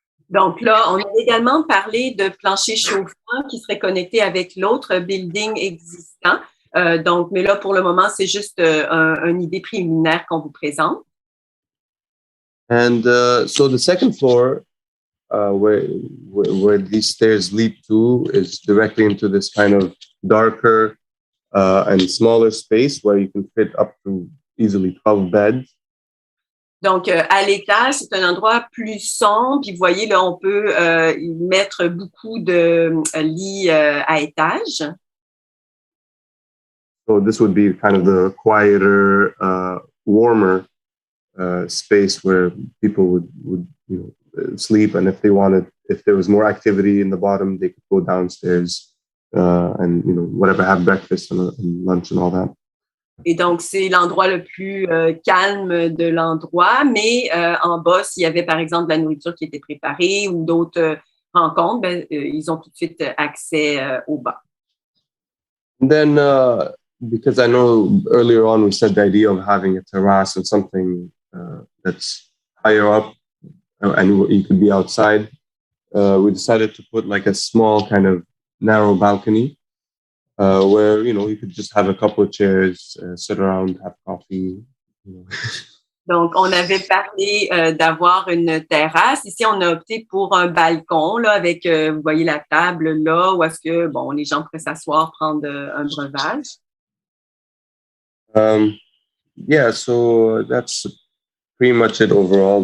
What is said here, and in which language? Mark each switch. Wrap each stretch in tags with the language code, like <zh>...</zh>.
<fr>Donc là, on a également parlé de plancher chauffant qui serait connecté avec l'autre building existant. Donc, mais là, pour le moment, c'est juste une idée préliminaire qu'on vous présente.</fr> <en>And so the second floor, where these stairs lead to, is directly into this kind of darker and smaller space where you can fit up to easily 12 beds.</en> <fr>Donc, à l'étage, c'est un endroit plus sombre. Puis, vous voyez, là, on peut y mettre beaucoup de lits à étage.</fr> <en>So this would be kind of the quieter, warmer space where people would sleep. And if there was more activity in the bottom, they could go downstairs and, whatever, have breakfast and lunch and all that.</en> <fr>Et donc, c'est l'endroit le plus calme de l'endroit, mais en bas, s'il y avait, par exemple, de la nourriture qui était préparée ou d'autres rencontres, ils ont tout de suite accès au bas.</fr> <en>And then, because I know earlier on we said the idea of having a terrace and something that's higher up and you could be outside, we decided to put like a small kind of narrow balcony. Where you could just have a couple of chairs, sit around, have coffee.</en> <fr>Donc, on avait parlé d'avoir une terrasse. Ici, on a opté pour un balcon là, avec, vous voyez la table là, où est-ce que les gens pourraient s'asseoir, prendre un breuvage.</fr> <en>Yeah, so that's pretty much it overall.</en>